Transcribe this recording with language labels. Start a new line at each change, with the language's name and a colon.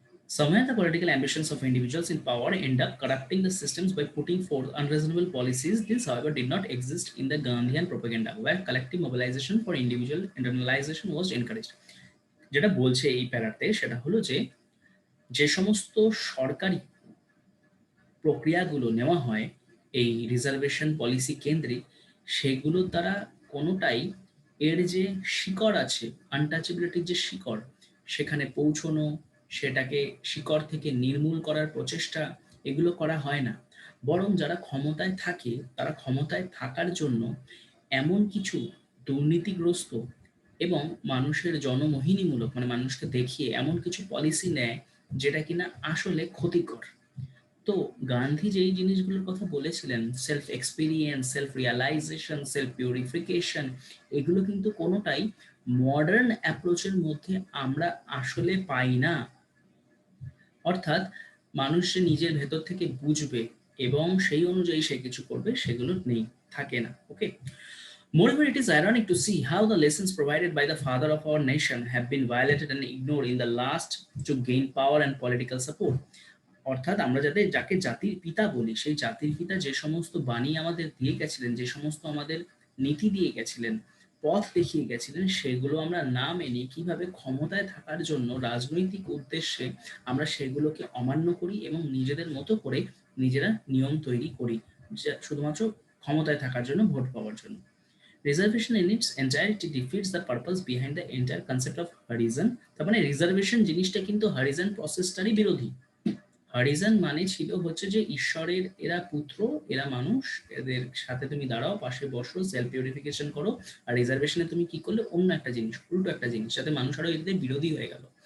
English: Somewhere, the political ambitions of individuals in power end up corrupting the systems by putting forth unreasonable policies. This, however, did not exist in the Gandhian propaganda, where collective mobilization for individual internalization was encouraged.
Bangla: যেটা বলছে এই প্যারাতে সেটা হলো যে যে সমস্ত সরকারি প্রক্রিয়াগুলো নেওয়া হয় এই রিজার্ভেশন পলিসি কেন্দ্রিক, সেগুলোর দ্বারা কোনোটাই এর যে শিকড় আছে, আনটাচেবিলিটির যে শিকড়, সেখানে পৌঁছনো, সেটাকে শিকড় থেকে নির্মূল করার প্রচেষ্টা, এগুলো করা হয় না। বরং যারা ক্ষমতায় থাকে তারা ক্ষমতায় থাকার জন্য এমন কিছু দুর্নীতিগ্রস্ত এবং মানুষের জনমোহিনীমূলক মানে মানুষকে দেখিয়ে এমন কিছু পলিসি নেয় যেটা কিনা আসলে ক্ষতিকর। তো তো গান্ধী যেই জিনিসগুলোর কথা বলেছিলেন, self experience, self realisation, self purification, এগুলো কিন্তু কোনোটাই মডার্ন অ্যাপ্রোচের মধ্যে আমরা আসলে পাই না। অর্থাৎ মানুষ যে নিজের ভেতর থেকে বুঝবে এবং সেই অনুযায়ী সে কিছু করবে, সেগুলো নেই, থাকে না। ওকে।
English: Moreover, it is ironic to see how the lessons provided by the father of our nation have been violated and ignored in the last to gain power and political support.
Bangla: অর্থাৎ আমরা যাকে জাতির পিতা বলি, সেই জাতির পিতা যে সমস্ত বাণী আমাদের দিয়ে গেছিলেন, যে সমস্ত আমাদের নীতি দিয়ে গেছিলেন, পথ দেখিয়ে গেছিলেন, সেগুলো আমরা না মেনে কিভাবে ক্ষমতায় থাকার জন্য রাজনৈতিক উদ্দেশ্যে আমরা সেগুলোকে অমান্য করি এবং নিজেদের মতো করে নিজেরা নিয়ম তৈরি করি, শুধুমাত্র ক্ষমতায় থাকার জন্য, ভোট পাওয়ার জন্য।
English: Reservation in its entirety defeats the purpose behind the entire concept of Harizan.
Bangla: তার মানে রিজার্ভেশন জিনিসটা কিন্তু হরিজন প্রসেসটারই বিরোধী। হরিজন মানে ছিল হচ্ছে যে ঈশ্বরের এরা পুত্র, এরা মানুষ, এদের সাথে তুমি দাঁড়াও, পাশে বসো, সেলফ পিউরিফিকেশন করো। আর রিজার্ভেশনে তুমি কি করলে? অন্য একটা জিনিস, উল্টো একটা জিনিস, যাতে মানুষ আরো এদের বিরোধী হয়ে গেল।